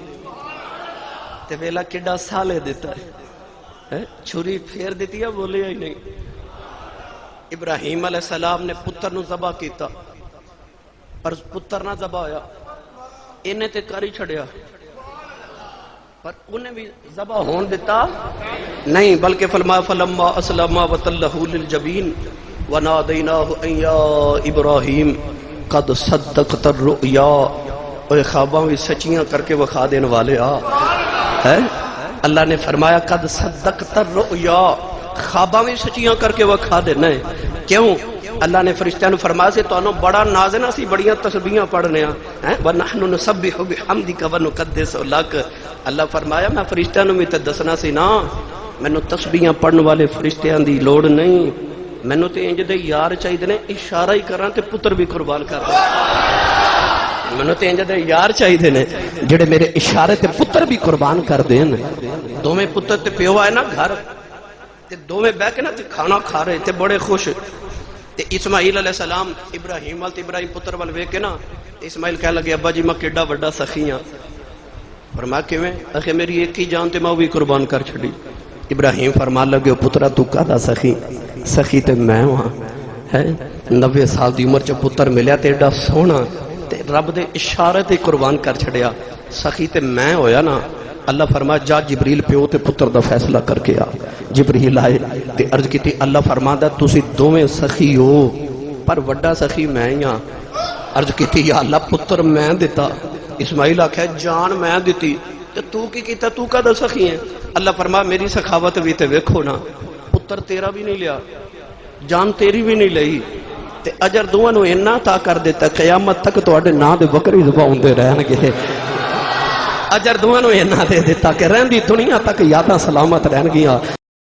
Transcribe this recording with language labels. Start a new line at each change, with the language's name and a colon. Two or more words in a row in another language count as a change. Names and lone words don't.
Punjabi: تے ویلا کڈا سالے دیتا ہے چھری پھیر دیتی ہے بولے ہی نہیں ابراہیم
Arabic: علیہ السلام
Punjabi: نے پتر نو ذبح کیتا پر پتر نہ ذبح ہویا انہیں تے کر ہی چھڑیا پر انہیں بھی ذبح ہون دیتا نہیں بلکہ فرمایا
Arabic: فلما اسلم وتلہ للجبین ونادیناہ ان یا ابراہیم قد صدقت الرؤیا
Punjabi: اوے خواباں بھی سچیاں کر کے وکھا دینے والے ہے اللہ نے فرمایا
Arabic: قد صدقت الرؤیا
Punjabi: خواباں بھی سچیاں کر کے وکھا دینا ہے کیوں اللہ نے فرشتیاں نو فرمایا سے تو انہوں بڑا نازنا سی بڑیاں تسبیحاں پڑھنے ہیں
Arabic: وَنَحْنُ نُسَبِّحُ بِحَمْدِكَ وَنُقَدِّسُ لَكَ
Punjabi: اللہ فرمایا میں فرشتیاں نو بھی تے دسنا سی نا مینوں تسبیحاں پڑھن والے فرشتیاں دی لوڑ نہیں مینوں تے انج دے یار چاہیے نے اشارہ ہی کراں تے پتر بھی قربان کر دے مینوں تے انج دے یار چاہیے نے جڑے میرے اشارے تے پتر بھی قربان کر دین دوویں پتر تے پیو آئے نا گھر تے دوویں بیٹھ کے نا تے کھانا کھا رہے تے بڑے خوش تے اسماعیل
Arabic: علیہ السلام
Punjabi: ابراہیم تے ابراہیم پتر ول ویکھ کے نا اسماعیل کہنے لگے ابا جی میں کیڈا بڑا سخی ہاں فرمایا کیویں اکھے میری ایک ہی جان تے میں بھی قربان کر چھڈی ابراہیم فرمان لگے پترا تو کہدا سخی تے میں ہاں ہے 90 سال دی عمر چ پتر ملیا تے ایڈا سونا تے رب دے اشارے تے قربان کر چھڑیا سخی تے میں ہویا نا اللہ فرمایا جا جبریل پیو تے پتر دا فیصلہ کر کے آ جبریل آئے تے عرض کیتی اللہ فرماندا تسی دوویں سخی ہو پر وڈا سخی میں ہی ہاں عرض کیتی یا اللہ پتر میں دیتا اسماعیل آکھیا جان میں دیتی تے تو کی کیتا تو کدا سخی ہے اللہ فرمایا میری سخاوت بھی تے ویکھو نا پتر تیرا بھی نہیں لیا جان تیری بھی نہیں لئی تے اجر دوواں نو اتنا عطا کر دیتا قیامت تک تواڈے نام دے بکری ذبح ہوندے رہن گے اجر دوواں نو اتنا دے دیتا کہ رہندی دنیا تک یاداں سلامت رہن گیاں